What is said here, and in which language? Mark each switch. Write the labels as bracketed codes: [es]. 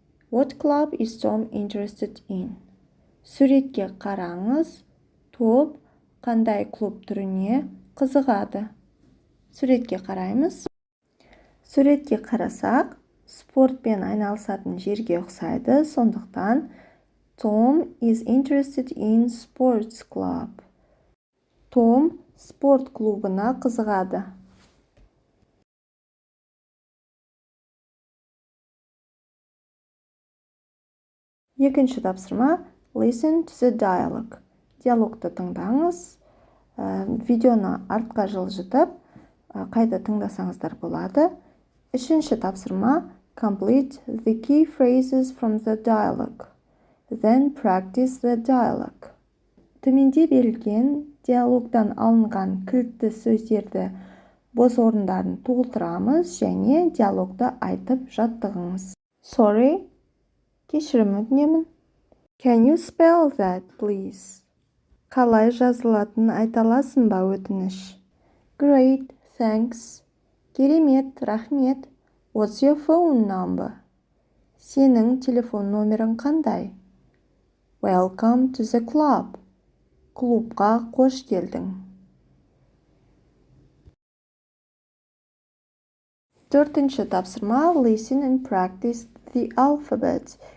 [en] What club is Tom interested in? [kk] Суретке қараңыз. Топ қандай клуб түріне қызығады? Суретке қараймыз. Суретке қарасақ, спортпен айналысатын жерге ұқсайды. Сондықтан [en] Tom is interested in sports club. [kk] Том спорт клубына қызығады. Екінші тапсырма. [en] Listen to the dialogue. [kk] Диалогты тыңдаңыз. Видеоны артқа жылжытып, қайта тыңдасаңыздар болады. Үшінші тапсырма. [en] Complete the key phrases from the dialogue. Then practice the dialogue. [kk] Төменде берілген диалогтан алынған кілтті сөздерді бос орындарын толтырамыз және диалогты айтып жаттығыңыз. [en] Sorry. [kk] Кешірім өтінемін. [en] Can you spell that, please? [kk] Қалай жазылатынын айта аласың ба өтініш? [en] Great, thanks. [kk] Керемет, рахмет. [en] What's your phone number? [kk] Сенің телефон номерің қандай? [en] Welcome to the club. [kk] Клубқа қош келдің. Төртінші тапсырма. [en] Listen and practice the alphabet.